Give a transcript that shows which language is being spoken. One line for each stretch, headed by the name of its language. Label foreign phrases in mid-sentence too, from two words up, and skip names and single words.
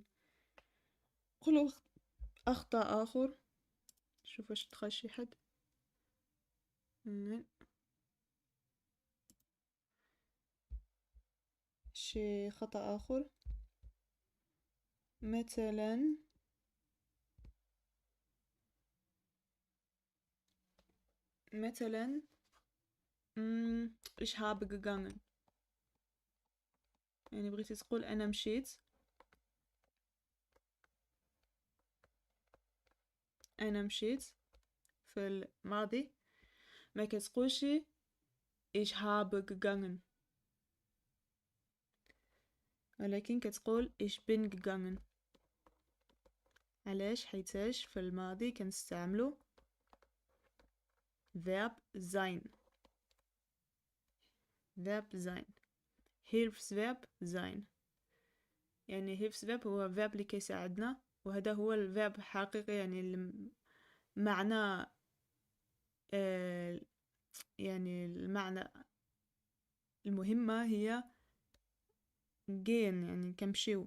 Arabic: قولوا اخطاء اخر. شوف واش دخل شي حد. شي خطأ اخر مثلا
German: ich habe gegangen.
Arabic: يعني بغيتي تقول انا مشيت. انا مشيت في الماضي، ما كتقولش
German: ich habe gegangen،
Arabic: ولكن كتقول
German: ich bin gegangen.
Arabic: علاش؟ حيتاش في الماضي كنستعملو
German: verb sein. verb sein Hilfsverb sein.
Arabic: يعني Hilfsverb هو verb اللي كيساعدنا، وهذا هو الverb حقيقي. يعني المعنى يعني المعنى المهمة هي gehen، يعني كنمشيو.